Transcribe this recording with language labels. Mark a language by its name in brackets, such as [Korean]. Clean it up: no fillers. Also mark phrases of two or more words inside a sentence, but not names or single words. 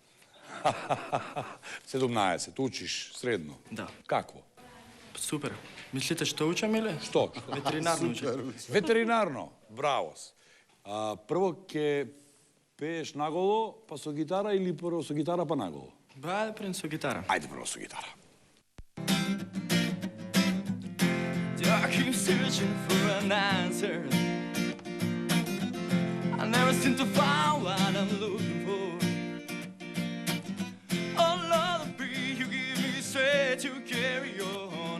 [Macedonian] 17, учиш средно. Да. Какво? Супер. Мислите што учам или? Што? Ветеринарно учам. Ветеринарно, браво. Прво ќе пееш наголо, па со гитара или прво со гитара па наголо? Ајде прво со гитара. Ајде прво со гитара. [English] I keep searching for an answer. I never seem to find what I'm looking for. Oh Lord, the beat you give me strength to carry on.